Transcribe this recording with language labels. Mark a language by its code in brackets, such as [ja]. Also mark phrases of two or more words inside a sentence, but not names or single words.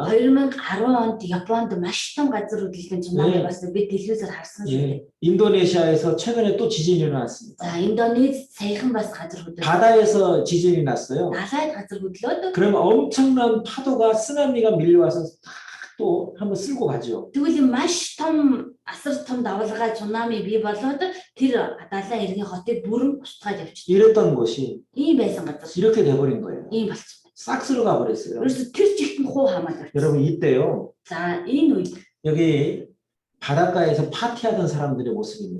[mn] 2010 онд Японд маш том газар хөдлөлтийн цунами болсон. Бид телевизээр харсан шүү дээ. [ko] 예, 인도네시아에서 최근에 또 지진이 일어났습니다. [mn] За Индонез саяхан бас газар хөдлөлт. [ko] 바다에서 지진이 났어요. [mn] Далайд газар хөдлөөд [ko] 그럼 엄청난 파도가 쓰나미가 밀려와서 또 한번 쓸고 가죠. [mn] тэгвэл маш том асар том давалгаа цунами бий болоод тэр далайн иргэн хотыг бүрэн устгаад явчихсан. [ko] 이랬던 곳이 [mn] Ийм байсан газар. [ko] 이렇게 돼버린 거예요. [mn] Ийм болчихсон. [ko] 싹 쓸어가 버렸어요. [mn] 그래서 тэр чигт нь хуу хамаад. [ko] 여러분 이때요. [mn] За энэ үед [ko] 여기 바닷가에서 파티하던 사람들의 모습입니다.